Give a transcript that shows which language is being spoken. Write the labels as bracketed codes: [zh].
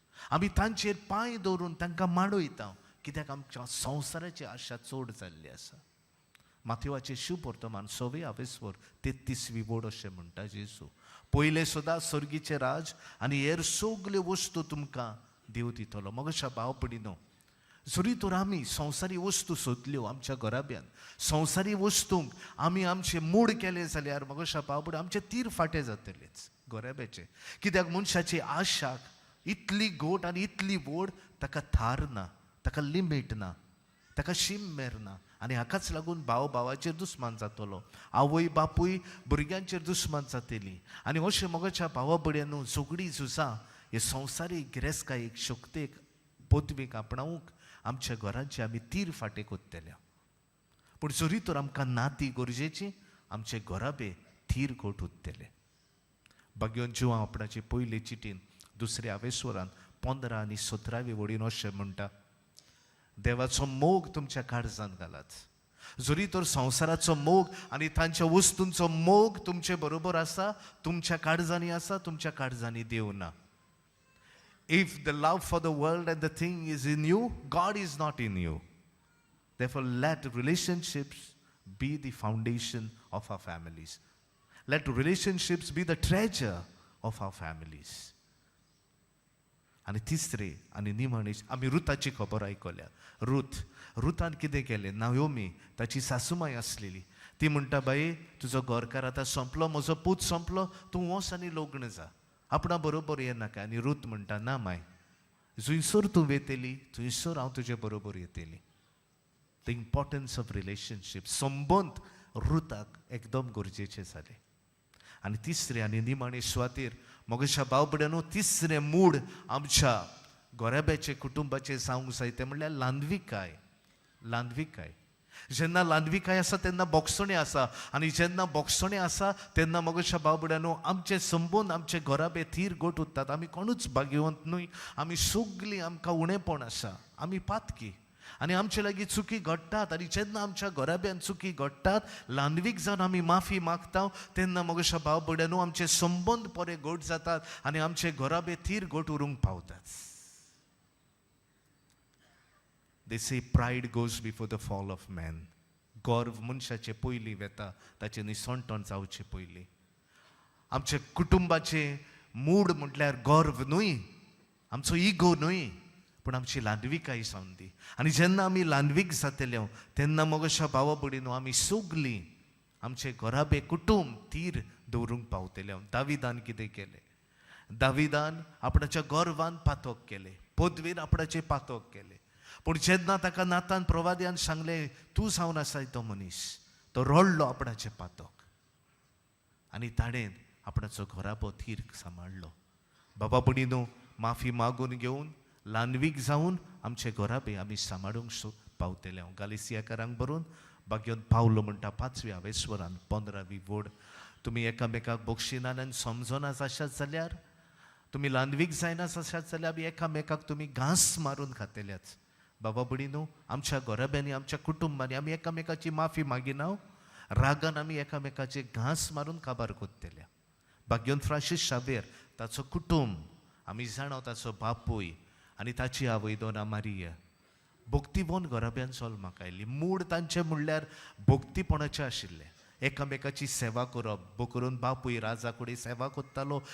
[kok] आमी तांचेर पांय दवरून तांकां माडयता, कित्याक आमच्या संवसाराची आशा चड जाल्ली आसा. माथेवाचे शिवपोर्तमान 6 वोड अशें म्हणटा जेजू. पयले सुद्दां सर्गीचे राज आनी हेर सगल्यो वस्तू तुमकां देव दितलो. मोगशा भाव पडिनो, जरी तर आमी संवसारी वस्तू सोदल्यो आमच्या घराब्यान, संवसारी वस्तूंक आमी आमचे मूड केले जाल्यार मोगशा भाव पडी आमचे तीर फाटे जातलेच घराब्याचे. कित्याक मनशाची आशाक इतली गोट आनी इतली व्हड, ताका थार ना, ताका लिमीट ना, ताका शीम मेरना. आनी हाकाच लागून भाव भावाचेर दुस्मान जातलो, आवय बापूय भुरग्यांचेर दुस्मान जातली. आनी अशें मोगाच्या भावा भयण्यांनो, झगडीं झुजां हे संवसारीक गिरेस्कायेक शक्तीक पदवीक आपणावंक आमच्या घरांची आमी तीर फाटे कोत्तेल्या. पूण जरी तर आमकां नाती गरजेची, आमचे घराबे थीर कोट उत्तेले. भाग्योन जिवा आपणाची पयले चिटीन 2 आवेस्वरान 15 आनी 17 वडीन अशें म्हणटा, देवाचो मोग तुमच्या काळजांत घालात. जरी तर संवसाराचो मोग आनी तांच्या वस्तूंचो मोग तुमचे बरोबर आसा, तुमच्या काळजांनी आसा, तुमच्या काळजांनी देव ना. [en] If the love for the world and the thing is in you, God is not in you. Therefore, let relationships be the foundation of our families. Let relationships be the treasure of our families. [kok] आनी तिसरे आनी निमणेच आमी रुताची खबर आयकल्या. रुतान कितें केलें, नायोमी ताची सासूमाय आसलेली, ती म्हणटा, बाई तुजो घरकार आतां संपलो, म्हजो पूत संपलो, तूं वच आनी लग्न जा, आपणा बरोबर येनाका. आनी रूत म्हणटा, ना माय, जुंयसर तूं वेतेली थंयसर हांव तुजे बरोबर येतेली. [en] the importance of relationship, [kok] संबंद रुताक एकदम गरजेचे जाले. आनी तिसरे आनी निमाणे सुवातेर मोगशा भाव भयण्यांनो, तिसरें मूड आमच्या घोराब्याचे कुटुंबाचे जावंक जाय तें म्हणल्यार लांदविकाय. लांदविकाय जेन्ना लांदविकाय आसा तेन्ना बोगसणे आसा, आनी जेन्ना बोगसणे आसा तेन्ना मोगशा भाव भयण्यांनो, आमचे संबंद आमचे घोराबे थीर गोट उत्तात. आमी कोणूच भाग्यवंत न्हय, आमी सगळीं आमकां उणेपण आसा, आमी पातकी, आनी आमचे लागीं चुकी घडटात. आनी जेन्ना आमच्या घोराब्यान चुकी घडटात, लांदवीक जावन आमी माफी मागता, तेन्ना मोगशा भाव भयण्यांनो, आमचे संबंद बरे गोट जातात आनी आमचे घोराबे थीर गोट उरूंक पावतात. [en] They say pride goes before the fall of man. [kok] गर्व मनशाचे पयलीं वेता, ताचे निसंतण जावचे पयलीं. आमचे कुटुंबाचे मूड म्हटल्यार गर्व न्हय, आमचो इगो न्हय, पूण आमची लांदविकाय जावन दी. आनी जेन्ना आमी लांदवीक जातल्यो तेन्ना मोगशा भावा भयणीनो, आमी सगळीं आमचे घोराबे कुटुंब थीर दवरूंक पावतले. दाविदान कितें केलें, दाविदान आपणाच्या गर्वान पातक केलें, पदवेन आपणाचे पातक केलें. पूण जेन्ना ताका नातान प्रवाद्यान सांगलें, तूं जावन आसाय तो मनीस, तो रडलो आपणाचें पातक, आनी ताणें आपणाचो घोराबो थीर सांबाळलो. बाबा भयणीनो, माफी मागून घेवन लांदवीक जावन आमचे घोराबे आमी सांबाळूंक पावतले. गालिसियाकारांक बरोवन भाग्योन पावलो म्हणटा 5 आवेस्वरान 15 वड, तुमी एकामेकाक बक्षिनान आनी समजोनाच आसात जाल्यार, तुमी लांदवीक जायनाच आसात जाल्यार आमी एकामेकाक तुमी घांस मारून खातल्याच. बाबा भयणीनो, आमच्या घोराब्यांनी आमच्या कुटुंबांनी आमी एकामेकाची माफी मागिना, रागान आमी एकामेकाचे घांस मारून काबार कोत्तेल्या. भाग्योन फ्रांसीस शावेर ताचो कुटुंब आमी जाणो, ताचो बापूय आनी ताची आवय दोना मारिया भक्तीबोन घोराब्यान जल्माक आयली. मूड तांचें म्हणल्यार भक्तीपणाचें आशिल्लें, एकामेकाची सेवा करप. करून बापूय राजा कडेन सेवा कोत्तालो.